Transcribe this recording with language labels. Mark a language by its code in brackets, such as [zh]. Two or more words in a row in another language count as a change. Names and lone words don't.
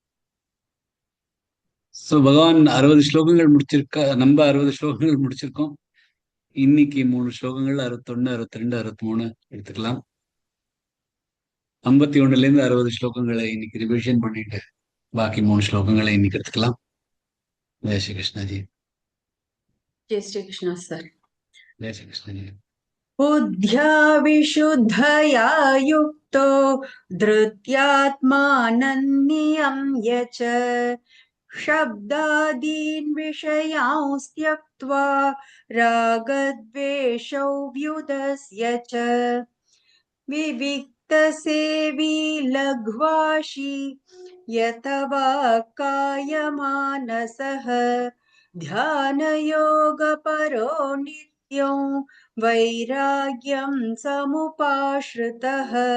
[ta] சோ பகவான் 60 ஸ்லோகங்கள் முடிச்சிருக்கா. நம்ம 60 ஸ்லோகங்கள் முடிச்சிருக்கோம். இன்னைக்கு 3 ஸ்லோகங்கள் 61, 62, 63 எடுத்துக்கலாம். 51ல இருந்து 60 ஸ்லோகங்களை இன்னைக்கு ரிவிஷன் பண்ணிட்டு பாக்கி 3 ஸ்லோகங்களை இன்னைக்கு எடுத்துக்கலாம். ஜெய் ஸ்ரீ கிருஷ்ணஜி. [hi] जय श्री कृष्णा सर. जय श्री कृष्ण जी. [sa] बुद्ध्या विशुद्धया युक्तो धृत्यात्मानन्नियम्य च शब्दादीन् विषयांस्त्यक्त्वा रागद्वेषौ व्युदस्य च विविक्तसेवी लघ्वाशी यतवा कायमानसः ध्यानयोगपरो नित्यं वैराग्यं समुपाश्रितः